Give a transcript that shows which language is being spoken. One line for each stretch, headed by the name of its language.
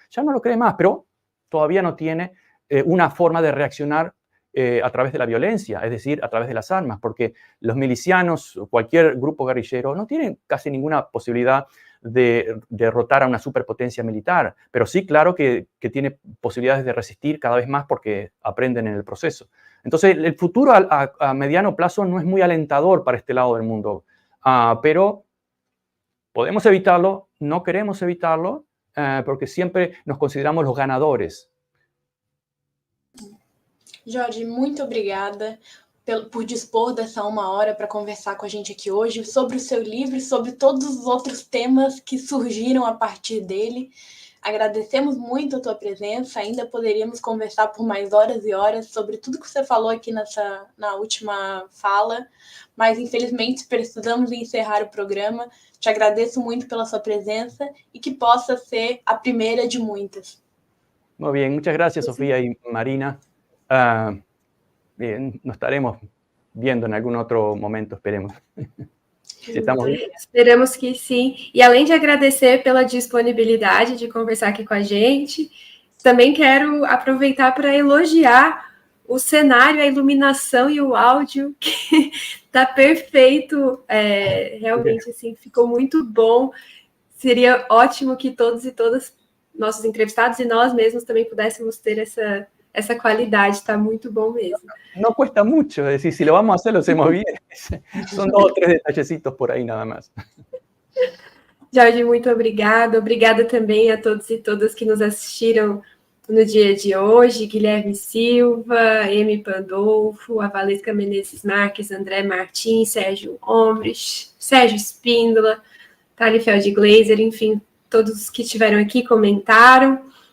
Spanish: Ya no lo cree más, pero todavía no tiene una forma de reaccionar a través de la violencia, es decir, a través de las armas, porque los milicianos o cualquier grupo guerrillero no tienen casi ninguna posibilidad de derrotar a una superpotencia militar, pero sí, claro que tiene posibilidades de resistir cada vez más porque aprenden en el proceso. Entonces, el futuro a mediano plazo no es muy alentador para este lado del mundo, pero podemos evitarlo, no queremos evitarlo, porque siempre nos consideramos los ganadores.
Portuguese: Jorge, muito obrigada por dispor dessa 1 hora para conversar com a gente aqui hoje sobre o seu livro e sobre todos os outros temas que surgiram a partir dele. Agradecemos muito a tua presença, ainda poderíamos conversar por mais horas e horas sobre tudo que você falou aqui na última fala, mas infelizmente precisamos encerrar o programa. Te agradeço muito pela sua presença e que possa ser a primeira de muitas.
Spanish: Muy bien, muchas gracias, Sofía y Marina. Bien, nos estaremos viendo en algún otro momento, esperemos. Estamos bien.
Portuguese: Esperamos que sim. E além de agradecer pela disponibilidade de conversar aqui com a gente, também quero aproveitar para elogiar o cenário, a iluminação e o áudio, que está perfeito. Realmente, assim, ficou muito bom. Seria ótimo que todos e todas, nossos entrevistados e nós mesmos também pudéssemos ter essa qualidade, está muito bom mesmo.
Spanish: No cuesta mucho, es decir, si lo vamos a hacer, lo hacemos bien. Son 2 o 3 detallecitos por ahí nada más.
Portuguese: Jorge, muito obrigada. Obrigada também a todos e todas que nos assistiram no dia de hoje. Guilherme Silva, Emi Pandolfo, a Valesca Menezes Marques, André Martins, Sérgio Omrich, Sérgio Espíndola, Thali Feldglaser, enfim, todos que estiveram aqui comentaram.